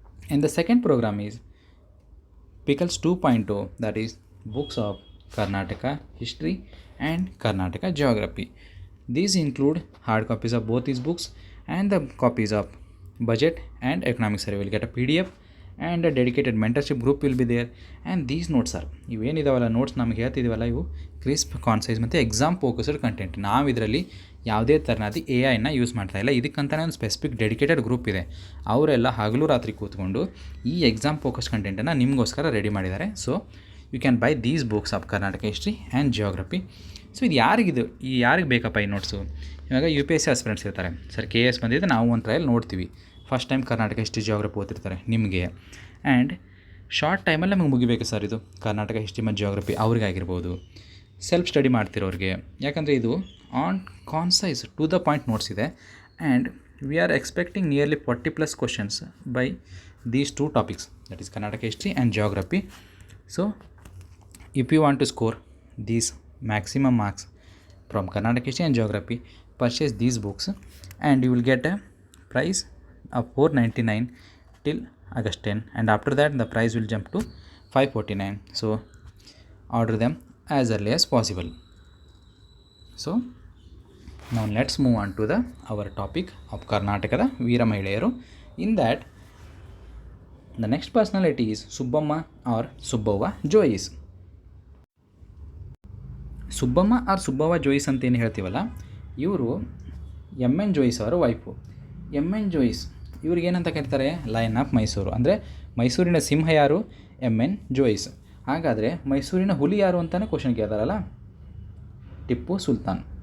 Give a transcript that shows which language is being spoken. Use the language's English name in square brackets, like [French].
[English] And the second program is Pickles 2.0, that is books of Karnataka history and Karnataka geography. These include hard copies of both these books and the copies of budget and economic survey. You will get a PDF and a dedicated mentorship group will be there. And these notes are, [Kannada] ಇವೇನಿದಾವಲ್ಲ notes ನಮಗೆ ಹೇಳ್ತಿದ್ದೀವಲ್ಲ, ಇವು crisp, ಕಾನ್ಸೈಸ್ ಮತ್ತು exam focused content. ನಾವು ಇದರಲ್ಲಿ ಯಾವುದೇ ಥರನಾದ AI use ಮಾಡ್ತಾಯಿಲ್ಲ. ಇದಕ್ಕಂತಲೇ ಒಂದು specific dedicated group ಇದೆ. ಅವರೆಲ್ಲ ಹಗಲು ರಾತ್ರಿ ಕೂತ್ಕೊಂಡು ಈ ಎಕ್ಸಾಮ್ ಫೋಕಸ್ ಕಂಟೆಂಟನ್ನು ನಿಮಗೋಸ್ಕರ ರೆಡಿ ಮಾಡಿದ್ದಾರೆ. [English] So you can buy these books of Karnataka history and geography. [Kannada] So ಇದು ಯಾರಿಗೆ ಬೇಕಪ್ಪ ಈ ನೋಟ್ಸು? ಇವಾಗ U P S C aspirants ಇರ್ತಾರೆ, ಸರ್ ಕೆ ಎಸ್ ಬಂದಿದೆ, ನಾವು ಒಂದು ಟ್ರಯಲ್ ನೋಡ್ತೀವಿ, first time Karnataka history geography ಓದ್ತಿರ್ತಾರೆ ನಿಮಗೆ. ಆ್ಯಂಡ್ ಶಾರ್ಟ್ ಟೈಮಲ್ಲಿ ನಮಗೆ ಮುಗಿಬೇಕು ಸರ್ ಇದು ಕರ್ನಾಟಕ ಹಿಸ್ಟ್ರಿ ಮತ್ತು ಜಿಯೋಗ್ರಫಿ, ಅವ್ರಿಗಾಗಿರ್ಬೋದು, ಸೆಲ್ಫ್ ಸ್ಟಡಿ ಮಾಡ್ತಿರೋರಿಗೆ. ಯಾಕಂದರೆ ಇದು [English] on concise to the point notes [Kannada] ಇದೆ. [English] And we are expecting nearly 40+ questions by these two topics, that is Karnataka history and geography. So if you want to score these maximum marks from Karnataka history and geography, purchase these books and you will get a price of 499 till August 10, and after that the price will jump to 549. So order them as early as possible. So now let's move on to our topic of Karnatakada Veera Mahilaiyaru. In that, the next personality is Subbamma or Subbava Joyce. [Kannada] Subbamma R Subbavva Jois ಅಂತ ಏನು ಹೇಳ್ತೀವಲ್ಲ, ಇವರು M.N. Jois ಅವರ wife. M.N. Jois ಇವ್ರಿಗೆ ಏನಂತ ಕರೀತಾರೆ? Lion of Mysuru. ಅಂದರೆ ಮೈಸೂರಿನ ಸಿಂಹ ಯಾರು? M.N. ಜೋಯಿಸ್. ಹಾಗಾದರೆ ಮೈಸೂರಿನ ಹುಲಿ ಯಾರು ಅಂತಲೇ ಕ್ವಶನ್ ಕೇಳ್ತಾರಲ್ಲ, ಟಿಪ್ಪು ಸುಲ್ತಾನ್.